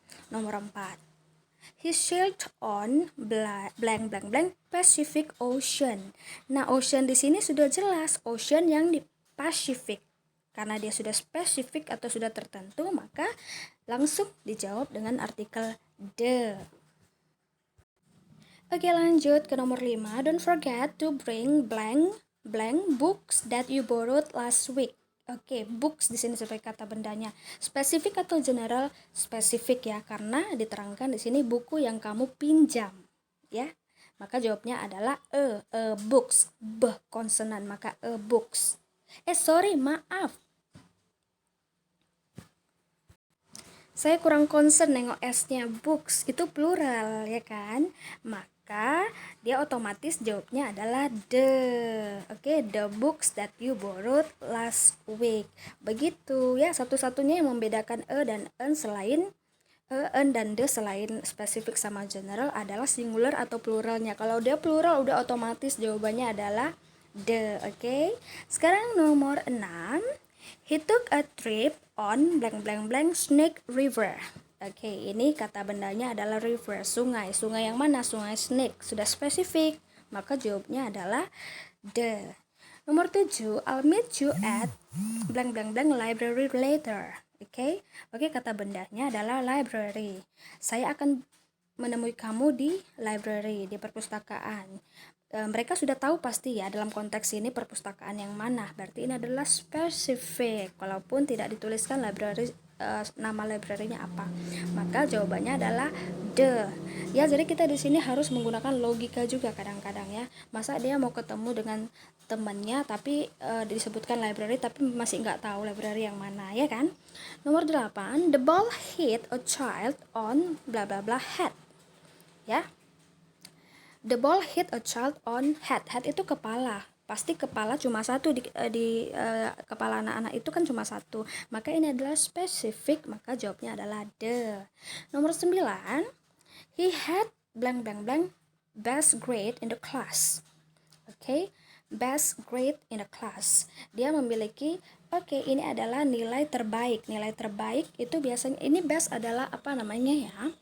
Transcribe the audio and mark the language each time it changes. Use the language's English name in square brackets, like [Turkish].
[Indonesian] Nomor 4. [English] He sailed on blank blank blank Pacific Ocean. [Indonesian] Nah, ocean di sini sudah jelas, ocean yang di Pacific. Karena dia sudah spesifik atau sudah tertentu, maka langsung dijawab dengan artikel the. Oke, lanjut ke nomor 5. [English] Don't forget to bring blank blank books that you borrowed last week. [Indonesian] Oke, books di sini sebagai kata bendanya. Spesifik atau general? Spesifik ya, karena diterangkan di sini buku yang kamu pinjam, ya. Maka jawabnya adalah books, b konsonan, maka books. Maaf. Saya kurang concern nengok S-nya, books itu plural ya kan? Maka dia otomatis jawabnya adalah the. [English] Oke, the books that you borrowed last week. [Indonesian] Begitu ya, satu-satunya yang membedakan dan en selain en dan the selain spesifik sama general adalah singular atau pluralnya. Kalau dia plural udah otomatis jawabannya adalah the. Oke. Sekarang nomor 6. [English] He took a trip on blank blank blank Snake River. [Indonesian] Oke, ini kata bendanya adalah river, sungai. Sungai yang mana? Sungai Snake. Sudah spesifik, maka jawabnya adalah the. Nomor 7, [English] I'll meet you at blank blank blank library later. [Indonesian] Oke, kata bendanya adalah library. Saya akan menemui kamu di library, di perpustakaan. Mereka sudah tahu pasti ya dalam konteks ini perpustakaan yang mana. Berarti ini adalah spesifik, walaupun tidak dituliskan library, nama library-nya apa. Maka jawabannya adalah the. Ya, jadi kita di sini harus menggunakan logika juga kadang-kadang ya. Masa dia mau ketemu dengan temannya tapi disebutkan library tapi masih nggak tahu library yang mana, ya kan? Nomor 8, [English] the ball hit a child on bla bla bla head. [Indonesian] Ya. [English] The ball hit a child on head. [Indonesian] Head itu kepala. Pasti kepala cuma satu di kepala anak-anak itu kan cuma satu. Maka ini adalah spesifik, maka jawabnya adalah the. Nomor 9, [English] he had blank blank blank best grade in the class. [Indonesian] Oke, [English] best grade in the class. [Indonesian] Dia memiliki ini adalah nilai terbaik. Nilai terbaik itu biasanya ini best adalah apa namanya ya?